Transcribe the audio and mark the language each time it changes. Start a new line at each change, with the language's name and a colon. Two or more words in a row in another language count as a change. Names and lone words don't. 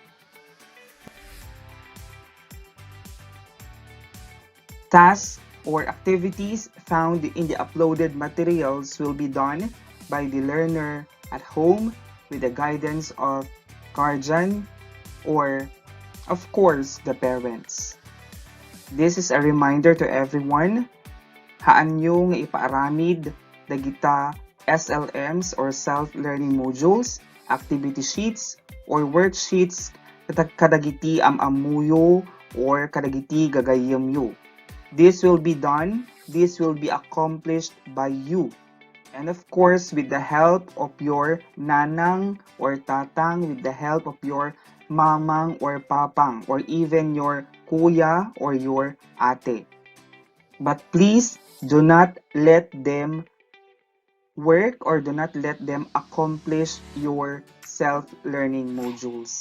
English: Tasks or activities found in the uploaded materials will be done by the learner at home with the guidance of guardian or, of course, the parents. This is a reminder to everyone,
Iloko: haan nyo nga ipaaramid dagita
English: SLMs or self-learning modules, activity sheets, or worksheets
Iloko: kadagiti amamuyo or kadagiti gagayamyo.
English: This will be done, this will be accomplished by you. And of course, with the help of your nanang or tatang, with the help of your mamang or papang, or even your kuya or your ate. But please do not let them work or do not let them accomplish your self-learning modules.